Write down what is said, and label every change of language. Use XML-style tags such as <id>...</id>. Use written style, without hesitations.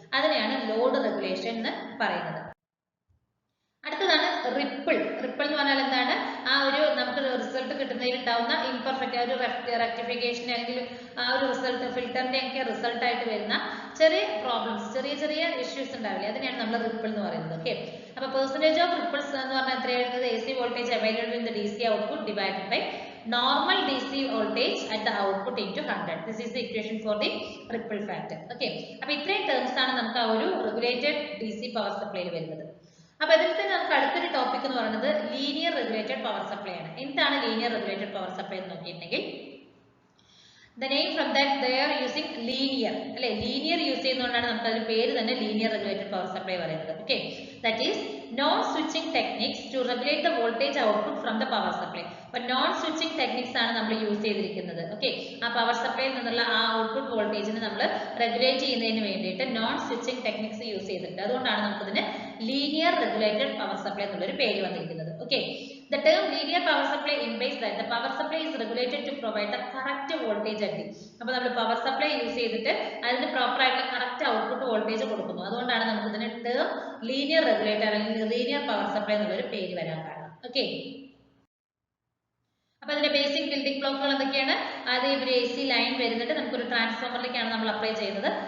<ml>അതിനെയാണ് load regulation എന്ന് പറയുന്നത്. അടുത്തതാണ് റിപ്പിൾ. റിപ്പിൾ എന്ന് പറഞ്ഞാൽ എന്താണ്? ആ ഒരു നമുക്ക് റിസൾട്ട് കിട്ടുന്നതിൽ ഉണ്ടാവുന്ന ഇംപെർഫെക്റ്റ്, ഒരു റെക്ടിഫിക്കേഷൻ അല്ലെങ്കിൽ ആ ഒരു റിസൾട്ട് ഫിൽറ്ററിന്റെ ഒക്കെ റിസൾട്ട് ആയിട്ട് വരുന്ന ചെറിയ പ്രോബ്ലംസ്, ചെറിയ ചെറിയ ഇഷ്യൂസ് ഉണ്ടാവില്ലേ, അതിനെയാണ് നമ്മൾ റിപ്പിൾ എന്ന് പറയുന്നത്. ഓക്കെ, അപ്പൊ പെർസെന്റേജ് ഓഫ് റിപ്പിൾസ് എന്ന് പറഞ്ഞാൽ എത്രയായിരുന്നത്?</ml> <en>AC voltage available in the DC output divided by normal DC voltage at the output into 100. This is the equation for the ripple factor.</en> <ml>Okay, അപ്പോൾ ഇത്രയും ടേംസ് ആണ് നമുക്ക് ആ ഒരു റെഗുലേറ്റഡ് DC പവർ സപ്ലൈയിൽ വരുന്നത്. അപ്പോൾ ഇതിൽ തന്നെ നമുക്ക് അടുത്തൊരു ടോപ്പിക് എന്ന് പറയുന്നത് ലീനിയർ റെഗുലേറ്റഡ് പവർ സപ്ലൈ ആണ്. എന്താണ് ലീനിയർ റെഗുലേറ്റഡ് പവർ സപ്ലൈ എന്ന് നോക്കിയിട്ടുണ്ടെങ്കിൽ,</ml> <en>the name from that they are using linear,</en> <ml>അല്ലെ? ലീനിയർ യൂസ് ചെയ്യുന്നതുകൊണ്ടാണ് നമുക്ക് അതിന്റെ പേര് തന്നെ ലീനിയർ റെഗുലേറ്റഡ് പവർ സപ്ലൈ പറയുന്നത്.</ml> <en>Okay, that is non switching techniques to regulate the voltage output from the power supply.</en> <ml>അപ്പൊ non switching techniques ആണ് നമ്മൾ use ചെയ്തിരിക്കുന്നത്. ഓക്കെ, ആ പവർ സപ്ലൈയിൽ നിന്നുള്ള ആ ഔട്ട്പുട്ട് വോൾട്ടേജിനെ നമ്മൾ റെഗുലേറ്റ് ചെയ്യുന്നതിന് വേണ്ടിയിട്ട് നോൺ സ്വിച്ചിങ് ടെക്നിക്സ് യൂസ് ചെയ്തിട്ടുണ്ട്. അതുകൊണ്ടാണ് നമുക്ക് ഇതിന് ലീനിയർ റെഗുലേറ്റഡ് പവർ സപ്ലൈ എന്നുള്ളൊരു പേര് വന്നിരിക്കുന്നത്.</ml> <en>Okay, the term linear power supply implies that the power supply is regulated to provide the correct voltage at the.</en> <ml>അപ്പോൾ നമ്മൾ പവർ സപ്ലൈ യൂസ് ചെയ്തിട്ട് അതിന് പ്രോപ്പർ ആയിട്ടുള്ള കറക്റ്റ് ഔട്ട്പുട്ട് വോൾട്ടേജ് കൊടുക്കുന്നു. അതുകൊണ്ടാണ് നമുക്ക് ഇതിന് ടേം ലീനിയർ റെഗുലേറ്റർ അല്ലെങ്കിൽ ലീനിയർ പവർ സപ്ലൈ എന്നുള്ളൊരു പേര് വരാൻ കാരണം. ഓക്കെ, അപ്പോൾ അതിന്റെ ബേസിക് ബിൽഡിംഗ് ബ്ലോക്കുകൾ എന്തൊക്കെയാണ്? ആദ്യം ഒരു AC ലൈൻ വരുന്നുണ്ട്, നമുക്കൊരു ട്രാൻസ്ഫോമറിലേക്കാണ് നമ്മൾ അപ്ലൈ ചെയ്യുന്നത്.</ml>